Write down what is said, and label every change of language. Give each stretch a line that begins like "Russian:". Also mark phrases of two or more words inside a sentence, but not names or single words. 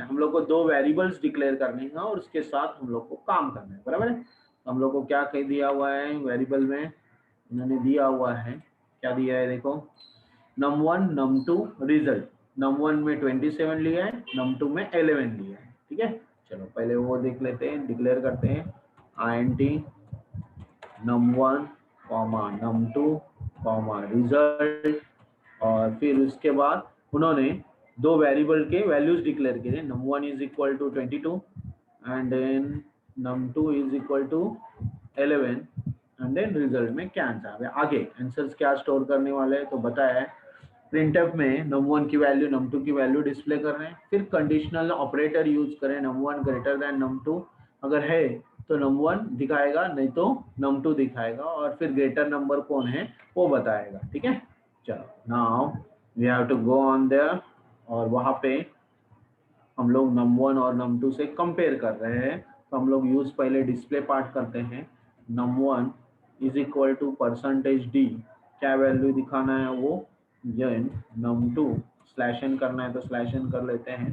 Hindi: हम लोग को 2
English: variables declare
Hindi: करने हैं और उसके साथ हम लोग को काम करना है, बराबर है? तो हम लोग को क्या कह दिया हुआ है वेरिएबल में, उन्होंने दिया हुआ है, क्या दिया है देखो, num1 num2 रिजल्ट, num1 में 27 लिया है, num2 में 11 लिया है, ठीक है। चलो पहले वो देख लेते हैं, डिक्लेयर करते हैं
English: int num1 num2 result,
Hindi: और फिर उसके बाद उन्होंने दो वेरिएबल के
English: values declare
Hindi: किए,
English: num1 is equal to 22 and then num2 is equal to 11 and then result
Hindi: में क्या आंसर है। आगे आंसर्स क्या स्टोर करने वाले हैं तो बताया है, प्रिंटफ में num1 की वैल्यू num2 की वैल्यू डिस्प्ले कर रहे हैं, फिर
English: conditional operator use
Hindi: करें, num1
English: greater than
Hindi: num2 अगर है तो num1 दिखाएगा, नहीं तो num2 दिखाएगा, और फिर
English: greater number
Hindi: कौन है वो बताएगा, ठीक है।
English: चलो now we have to go on there,
Hindi: और वहां पे हम लोग num1 और num2 से कंपेयर कर रहे हैं, तो हम लोग यूज पहले
English: display part
Hindi: करते हैं,
English: num1 is equal to %d,
Hindi: क्या वैल्यू दिखाना है वो,
English: then num2 slash n
Hindi: करना है तो
English: slash n
Hindi: कर लेते हैं,